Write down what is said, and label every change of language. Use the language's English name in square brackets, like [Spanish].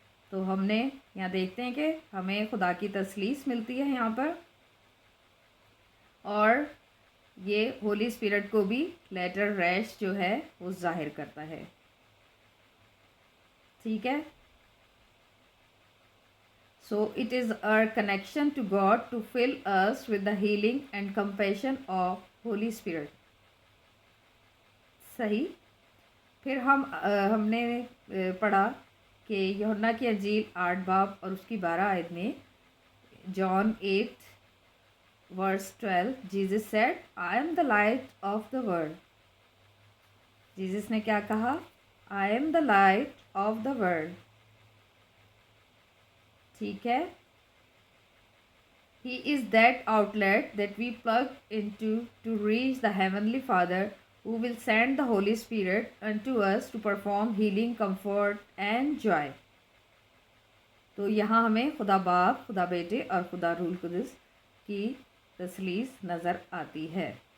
[Urdu] تو ہم نے یہاں دیکھتے ہیں کہ ہمیں خدا کی تثلیث ملتی ہے یہاں پر، اور یہ ہولی اسپرٹ کو بھی لیٹر ریش جو ہے وہ ظاہر کرتا ہے، ٹھیک ہے. [English] So it is our connection to God to fill us with the healing and compassion of Holy Spirit. [Urdu] صحیح. پھر ہم نے پڑھا کہ یوحنا کی انجیل 8 باب اور اس کی 12 آیت میں، جان 8 [English] verse 12, Jesus said, I am the light of the world. [Urdu] Jesus نے کیا کہا؟ [English] I am the light of the world. [Urdu] ٹھیک ہے. [English] He is that outlet that we plug into to reach the Heavenly Father, who will send the Holy Spirit unto us to perform healing, comfort and joy. [Urdu] تو یہاں ہمیں خدا باپ، خدا بیٹے اور خدا روح القدس کی تثلیث نظر آتی ہے.